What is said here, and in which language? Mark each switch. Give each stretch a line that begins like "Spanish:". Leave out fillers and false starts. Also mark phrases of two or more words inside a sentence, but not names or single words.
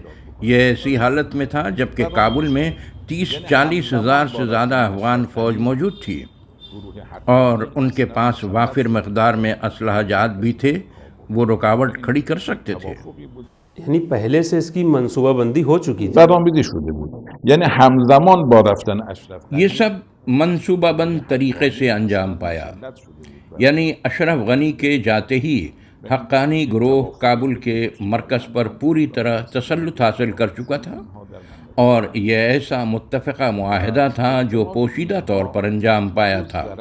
Urdu: یہ ایسی حالت میں تھا جبکہ کابل میں 30-40 ہزار سے زیادہ افغان فوج موجود تھی، اور ان کے پاس وافر مقدار میں اسلحہ جات بھی تھے، وہ رکاوٹ کھڑی کر سکتے تھے۔ یعنی پہلے سے اس کی منصوبہ بندی ہو چکی تھی۔
Persian: برآمده شده بود، یعنی همزمان با رفتن اشرف
Urdu: یہ سب منصوبہ بند طریقے سے انجام پایا، یعنی اشرف غنی کے جاتے ہی حقانی گروہ کابل کے مرکز پر پوری طرح تسلط حاصل کر چکا تھا، اور یہ ایسا متفقہ معاہدہ تھا جو پوشیدہ طور پر انجام پایا تھا۔